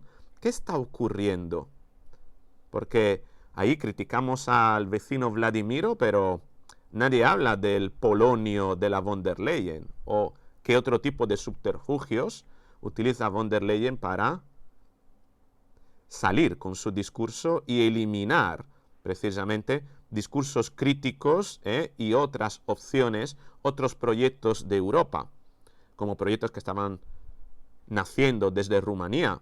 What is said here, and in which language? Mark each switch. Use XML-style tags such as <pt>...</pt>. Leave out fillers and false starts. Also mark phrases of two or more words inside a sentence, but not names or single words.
<es>¿Qué está ocurriendo? Porque ahí criticamos al vecino Vladimiro, pero nadie habla del Polonio de la von der Leyen, o qué otro tipo de subterfugios utiliza von der Leyen para salir con su discurso y eliminar precisamente discursos críticos y otras opciones, otros proyectos de Europa, como proyectos que estaban naciendo desde Rumanía.</es>